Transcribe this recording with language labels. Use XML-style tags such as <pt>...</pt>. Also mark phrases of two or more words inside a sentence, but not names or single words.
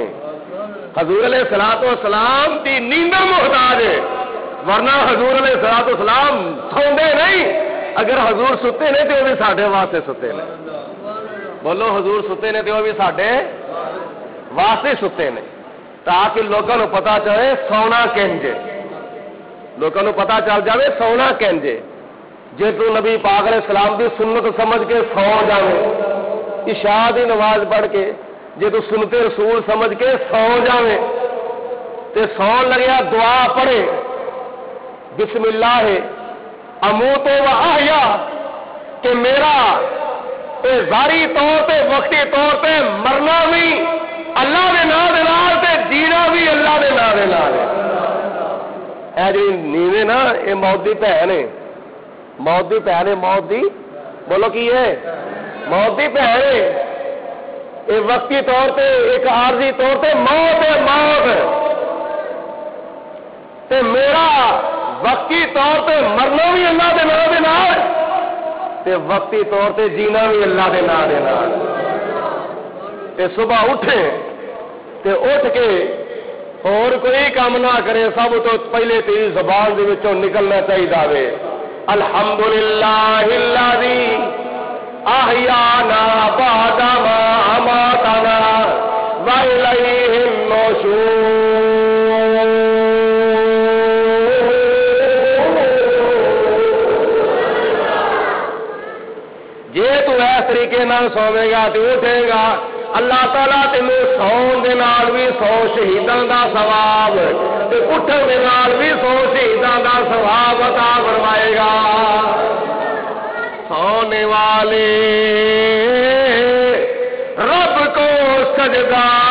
<pa>حضور</pa> <ar>علیہ الصلوۃ والسلام</ar> <pa>دی نیندر محتاج ہے، ورنہ حضور</pa> <ar>علیہ الصلوۃ والسلام</ar> <pa>سوندے نہیں، اگر حضور ستے نے تے وہ بھی ساڈے واسطے ستے نے، بولو حضور ستے نے تے وہ بھی ساڈے واسطے ستے نے، تاکہ لوگوں کو پتا چلے سونا کنجے، لوگوں کو پتا چل جائے سونا کنجے، جے تو نبی پاک</pa> <ar>علیہ السلام</ar> <pa>دی سنت سمجھ کے سو جاوے، عشاء دی نماز پڑھ کے جے تو سنت رسول سمجھ کے سو جاوے، تے سون لگیا دعا پڑھے</pa> <ar>بسم اللہ اموت و احیا،</ar> <pa>کہ میرا اے ظاہری طور پہ وقتی طور پہ مرنا بھی اللہ دے نام دے نال تے جینا بھی اللہ دے نام دے نال ہے۔ اے جی نیویں نا اے موت دی بہن ہے، موت دی بہن ہے، موت دی بولو کی ہے، موت دی بہن ہے، اے وقتی طور پہ ایک عارضی طور پہ موت ہے، موت تے میرا وقتی طور پہ مرنا بھی اللہ دے نام دے نال تے وقتی طور پہ جینا بھی اللہ دے نام دے نال، تے صبح اٹھے تے اٹھ کے اور کوئی کام نہ کرے، سب تو پہلے تیری زبان دے وچوں نکلنا چاہیے</pa> <ar>الحمدللہ الذی احیانا بعد ما اماتنا والیہ النشور۔</ar> <pa>جے تو اس طریقے نال سوے گا تے اٹھے گا، اللہ تعالیٰ تینوں سون دے نال بھی 100 شہیداں دا ثواب تے اٹھن دے نال بھی 100 شہیداں دا ثواب عطا فرمائے گا۔ سونے والے رب کو سجدہ</pa>